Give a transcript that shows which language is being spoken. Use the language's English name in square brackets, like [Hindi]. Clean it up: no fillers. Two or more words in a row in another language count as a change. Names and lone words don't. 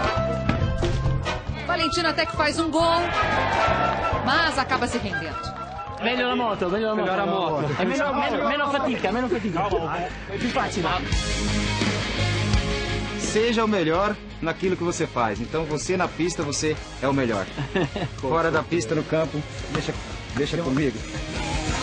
[Portuguese] Valentino até que faz um gol, mas acaba se rendendo. [Italian] Meglio la moto, meglio la moto. È meno fatica. È più facile. [Portuguese] Seja o melhor naquilo que você faz. Então você na pista, você é o melhor. Fora da pista, no campo, deixa comigo.